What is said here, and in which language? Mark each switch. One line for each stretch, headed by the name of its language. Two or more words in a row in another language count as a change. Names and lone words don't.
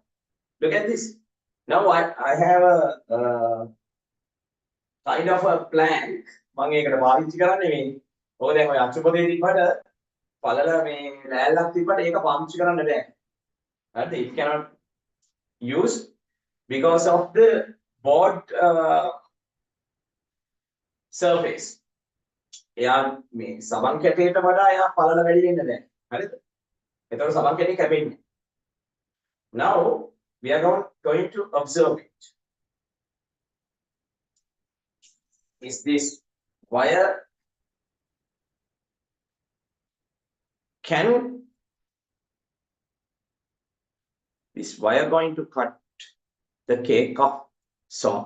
English: Look at this. Now I have a kind of a plank.
Sinhala: මම ඒකට පාවිච්චි කරන්නේ මේ. ඔය දැන් ඔය අච්චුපතේ තිබ්බට පළල මේ ලෑල්ලක් තිබ්බට ඒක පාවිච්චි කරන්න බෑ. හරිද?
English: It cannot use because of the board surface.
Sinhala: එයා මේ සබන් කැටේට වඩා එයා පළල වැඩි වෙන්න බෑ. හරිද? ඒතකොට සබන් කැටේ කැපෙන්නේ.
English: Now we are going to observe it. Is this wire can this wire going to cut the cake of soap?